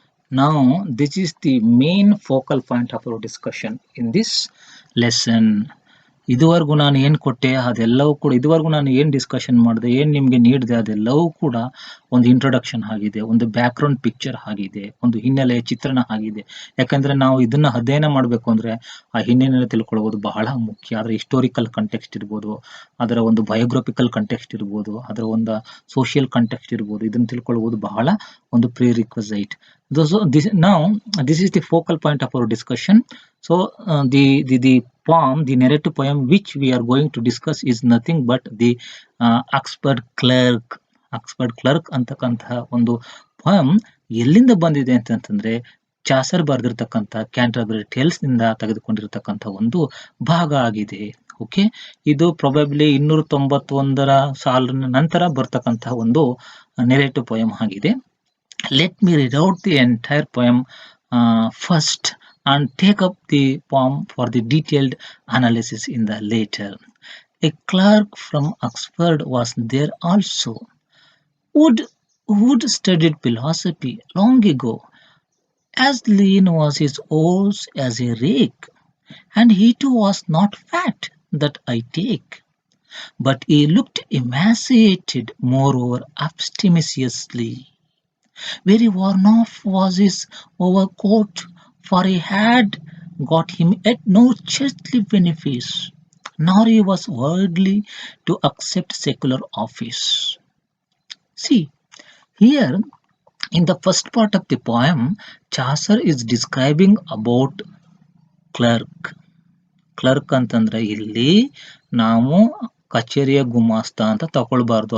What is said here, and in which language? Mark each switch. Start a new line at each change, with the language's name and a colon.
English: Now this is the main focal point of our discussion in this lesson.
Kannada: ಇದುವರೆಗೂ ನಾನು ಏನು ಕೊಟ್ಟೆ ಅದೆಲ್ಲವೂ ಕೂಡ, ಇದುವರೆಗೂ ನಾನು ಏನು ಡಿಸ್ಕಷನ್ ಮಾಡಿದೆ, ಏನು ನಿಮಗೆ ನೀಡಿದೆ ಅದೆಲ್ಲವೂ ಕೂಡ ಒಂದು ಇಂಟ್ರೊಡಕ್ಷನ್ ಆಗಿದೆ, ಒಂದು ಬ್ಯಾಕ್ ಗ್ರೌಂಡ್ ಪಿಕ್ಚರ್ ಆಗಿದೆ, ಒಂದು ಹಿನ್ನೆಲೆಯ ಚಿತ್ರಣ ಆಗಿದೆ. ಯಾಕಂದ್ರೆ ನಾವು ಇದನ್ನ ಅಧ್ಯಯನ ಮಾಡಬೇಕು ಅಂದ್ರೆ ಆ ಹಿನ್ನೆಲೆ ತಿಳ್ಕೊಳ್ಳೋದು ಬಹಳ ಮುಖ್ಯ. ಅದರ ಹಿಸ್ಟೋರಿಕಲ್ ಕಂಟೆಕ್ಸ್ಟ್ ಇರ್ಬೋದು, ಅದರ ಒಂದು ಬಯೋಗ್ರಫಿಕಲ್ ಕಂಟೆಕ್ಸ್ಟ್ ಇರ್ಬೋದು, ಅದರ ಒಂದು ಸೋಷಿಯಲ್ ಕಂಟೆಕ್ಸ್ಟ್ ಇರ್ಬೋದು, ಇದನ್ನ ತಿಳ್ಕೊಳ್ಳುವುದು ಬಹಳ ಒಂದು ಪ್ರಿರಿಕ್ವಿಸೈಟ್.
English: Now this is the focal point of our discussion. So the poem, the narrative poem which we are going to discuss is nothing but the Oxford Clerk
Kannada: ಅಂತಕ್ಕಂತಹ ಒಂದು poem ಎಲ್ಲಿಂದ ಬಂದಿದೆ ಅಂತಂದ್ರೆ ಚಾಸರ್ ಬರೆದಿರ್ತಕ್ಕಂಥ ಕ್ಯಾಂಟರ್ಬರಿ ಟೇಲ್ಸ್ ನಿಂದ ತೆಗೆದುಕೊಂಡಿರ್ತಕ್ಕಂಥ ಒಂದು ಭಾಗ ಆಗಿದೆ. Okay, ಇದು ಪ್ರೊಬಬ್ಲಿ 291ರ ಸಾಲಿನ ನಂತರ ಬರ್ತಕ್ಕಂಥ ಒಂದು ನೆರೇಟಿವ್ ಪೋಯಮ್ ಆಗಿದೆ.
English: Let me read out the entire poem first and take up the poem for the detailed analysis in the later. A clerk from Oxford was there also. Would who'd studied philosophy long ago. As lean was his horse as a rake, and he too was not fat, that I take. But he looked emaciated, moreover abstemiously. Very worn off was his overcoat, for he had got him at no churchly benefice, nor he was worthy to accept secular office. See, here in the first part of the poem, Chaucer is describing about clerk.
Kannada: Clerk ಅಂತಂದ್ರೆ ಇಲ್ಲಿ ನಾವು ಕಚೇರಿಯ ಗುಮಾಸ್ತ ಅಂತ ತಗೊಳ್ಬಾರ್ದು.